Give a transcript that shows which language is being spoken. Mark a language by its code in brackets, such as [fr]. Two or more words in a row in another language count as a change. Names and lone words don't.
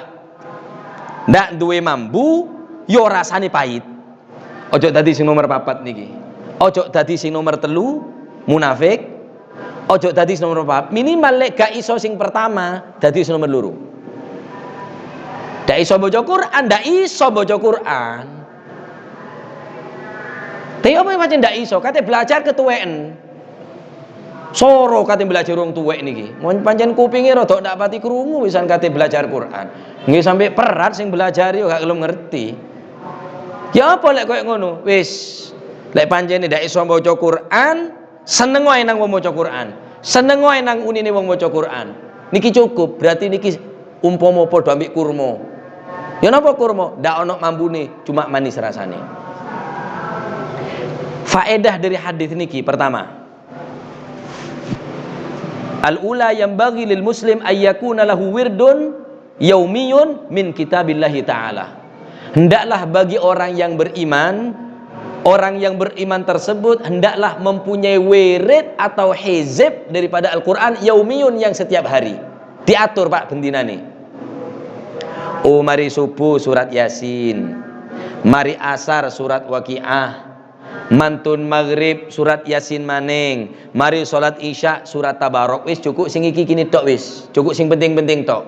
[jv] Ndak duwe mambu, yo rasane pahit. Ojo dadi sing nomor 4 niki. Ojo dadi sing nomor 3 munafik. Ojo dadi sing nomor 4. Minimal lek gak iso sing pertama, dadi sing nomor 2. Ndak iso maca Quran, ndak iso maca Quran. [id] Tapi apa yang macam [jv] ndak iso? Kate belajar ketuweken. Soro kate belajar wong tuwek niki. Mun pancen kupinge rada ndak pati krungu wisan kate belajar Quran. Nggih sampai perat sing belajar yo gak gelem ngerti. Ya apa lek koyo ngono? Wis, lek pancene ndak iso maca Quran, seneng wae nang wong maca Quran. Seneng wae nang unine wong maca Quran. Niki cukup, berarti niki umpama padha ambek kurma. Ya napa kurma? Ndak ono mambune, cuma manis rasane. [id] Faedah dari hadis niki pertama. [ar] الأولى [id] yang bagi [ar] للمسلم أن يكون له ورد يومي من كتاب الله تعالى. [id] Hendaklah bagi orang yang beriman tersebut hendaklah mempunyai wirid atau hizib daripada Al-Quran yaumiyun yang setiap hari. [jv] Diatur Pak bendinane. Oh mari subuh surat Yasin, mari asar surat Waqiah, mantun maghrib surat Yasin maning, mari salat isya surat Tabarok. Wis cukup sing iki kini tok wis. Cukup sing penting-penting tok.